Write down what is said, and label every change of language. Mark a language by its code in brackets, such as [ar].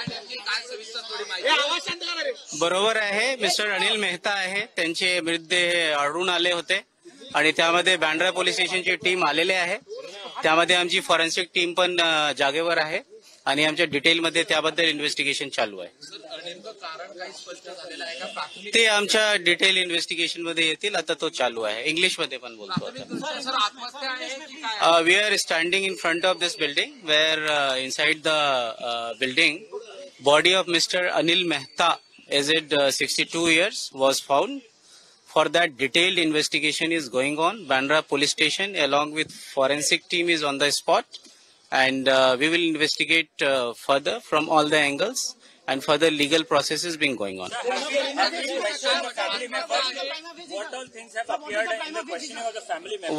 [mr] बरोबर आहे. मिस्टर अनिल मेहता आहे, त्यांचे मृतदेह आढळून आले होते आणि त्यामध्ये बँड्रा पोलीस स्टेशनची टीम आलेली आहे. त्यामध्ये आमची फॉरेन्सिक टीम पण जागेवर आहे आणि आमच्या डिटेलमध्ये त्याबद्दल इन्व्हेस्टिगेशन चालू आहे. ते आमच्या डिटेल इन्व्हेस्टिगेशन मध्ये येतील. आता तो चालू आहे. इंग्लिश मध्ये पण बोलतो. [en] We are standing in front of this building where inside the building body of mister Anil Mehta aged 62 years was found. For that, detailed investigation is going on. Bandra police station along with forensic team is on the spot, and we will investigate further from all the angles, and further legal process is being going on. What all things have appeared in the questioning of the family members?